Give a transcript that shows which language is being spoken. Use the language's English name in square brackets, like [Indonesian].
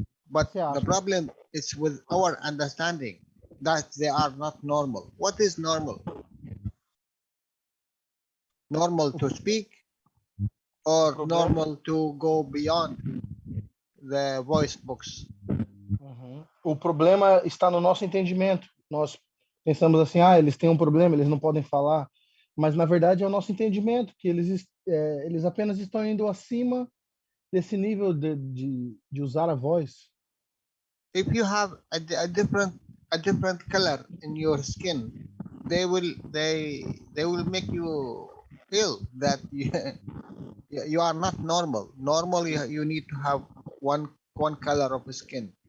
[English] But the problem is with our understanding that they are not normal. What is normal? Normal to speak or normal to go beyond the voice box? [Portuguese] O problema está no nosso entendimento. Nós pensamos assim, eles têm um problema, eles não podem falar. Mas, na verdade, é o nosso entendimento, que eles apenas estão indo acima desse nível de usar a voz. [English] If you have a different color in your skin, they will make you feel that you are not normal. Normally, you need to have one color of skin.